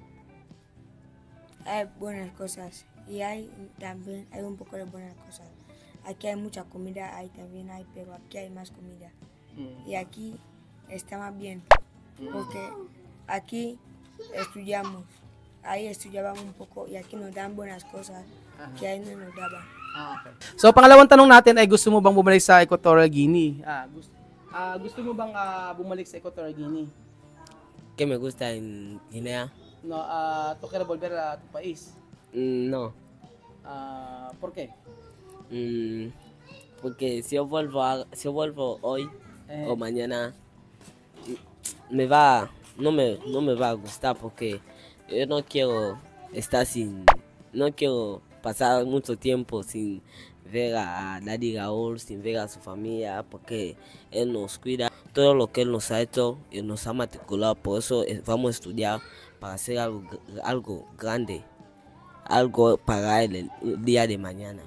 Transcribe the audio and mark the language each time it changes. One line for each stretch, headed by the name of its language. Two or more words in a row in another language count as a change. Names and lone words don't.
Spanish: Hay buenas cosas y también hay un poco de buenas cosas. Aquí hay mucha comida, pero aquí hay más comida. Y aquí está más bien, porque aquí estudiamos, ahí estudiábamos un poco y aquí nos dan buenas cosas que ahí no nos daban. Okay.
Filipino: So, pangalawang tanong natin ay gusto mo bang bumalik sa Equatorial Guinea? Gusto mo bang bumalik sa Equatorial Guinea?
Spanish: ¿Qué me gusta en Guinea? No, ¿tú quieres volver a tu país? No. ¿Por qué? Porque si yo vuelvo hoy o mañana, no me va a gustar porque yo no quiero no quiero pasar mucho tiempo sin ver a Daddy Raúl, sin ver a su familia, porque él nos cuida, todo lo que él nos ha hecho, él nos ha matriculado, por eso vamos a estudiar para hacer algo grande, algo para él el día de mañana.